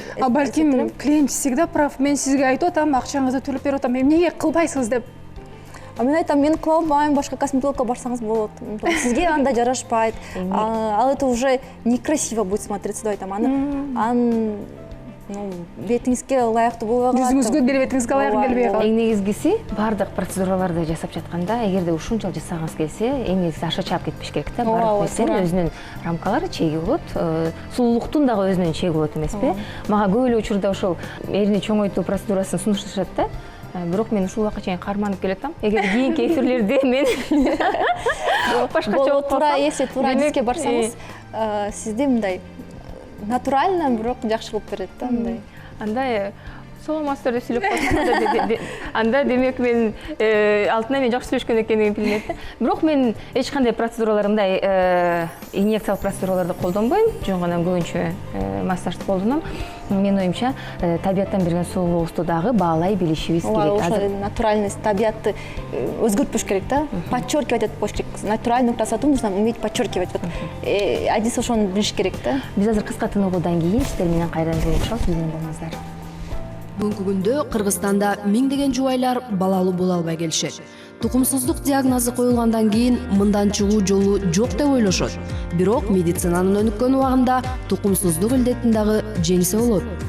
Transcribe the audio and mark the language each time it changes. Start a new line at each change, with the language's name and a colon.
Kyrgyz: Балким
Russian: клиент всегда прав.
Kyrgyz: Мен сизге айтып атам, акчаңызды төлөп берип атам. Эмнеге кылбайсыз деп. Мен айтам, мен кыла албайм, башка косметологко барсаңыз болот. Сизге анда жарашпайт. Ал
Russian: это уже некрасиво будет смотреться
Kyrgyz: деп айтам. Бетиңизге ылайыктуу болбой калат. Жүзүңүзгө деле бетиңизге ылайык келбей калат. Эң негизгиси бардык процедураларды жасап жатканда, эгерде ушунчалык жасаганыңыз келсе, эң негизгиси аша чаап кетпеш керек да. Бардык нерсенин өзүнүн рамкалары, чеги болот. Сулуулуктун дагы өзүнүн чеги болот эмеспи? Мага көп эле учурда ошол эрини чоңойтуу процедурасын сунушташат да. Бирок мен ушул убакка чейин карманып келатам. Эгер кийинки эфирлерде мен башкача болуп туура эсе, туура бизге барсаңыз, сизди мындай натурально, бирок жакшы кылып берет да, мындай. Андай саламатсыздар деп сүйлөп коет. Анда демек мен алтынан мен жакшы сүйлөшкөн экенин билет да. Бирок мен эч кандай процедуралар мындай инъекциялык процедураларды колдонбойм. Жөн гана көбүнчө массажды колдоном. Менин оюмча, табияттан берген сулуулукту дагы баалай билишибиз керек. Ошо натуральность, табиятты өзгөртпөш керек да.
Russian: Подчеркивать
Kyrgyz: этип коюш керек.
Russian: Натуральную красоту нужно уметь подчеркивать.
Kyrgyz: Адис ошону билиш керек да. Биз азыр кыска тыныгуудан кийин сиздер менен кайрадан жолугушабыз. Бизден болуңуздар. Бүгүнкү күндө Кыргызстанда миңдеген жубайлар балалуу боло албай келишет. Тукумсуздук диагнозу коюлгандан кийин мындан чыгуу жолу жок деп ойлошот. Бирок медицинанын өнүккөн убагында тукумсуздук илдетин дагы жеңсе болот.